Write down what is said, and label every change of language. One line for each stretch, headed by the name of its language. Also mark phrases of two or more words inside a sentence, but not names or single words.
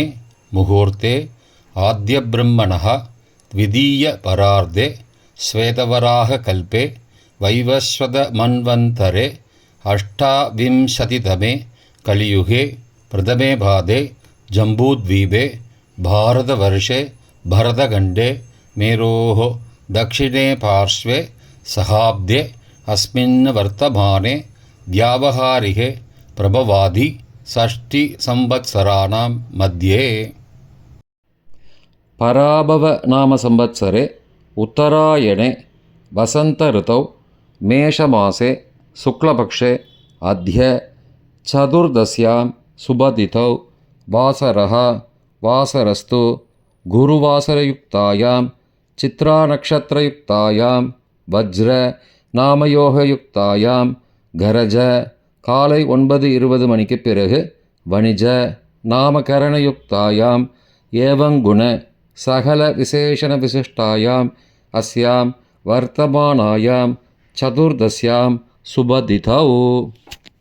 Sanskrit: मुहूर्ते आद्य ब्रह्मणः द्वितीय परार्धे श्वेतवराह कल्पे वैवस्वत मन्वन्तरे अष्टाविंशतितमे कलियुगे प्रथमे पादे जम्बूद्वीपे भारतवर्षे भरतखण्डे मेरोः दक्षिणे पार्श्वे सहाब्दे अस्मिन् वर्तमाने व्यावहारिके प्रभवादि षष्टि संवत्सराणां मध्ये. पराभव नाम संवत्सरे उत्तरायणे वसंत ऋतौ मेषमासे शुक्लपक्षे अद्य चतुर्दश्यां शुभतिथौ वासरः वासरस्तु गुरुवासरयुक्तायाम् चित्रानक्षत्रयुक्तायां वज्र नामयोगयुक्तायां करज
Tamil: காலை 9:20 மணிக்கு பிறகு
Sanskrit: वणिज नामकरणयुक्तायाम् एवंगुण सकल विशेषण विशिष्टायाम् अस्यां वर्तमानायां चतुर्दश्यां शुभतिथौ.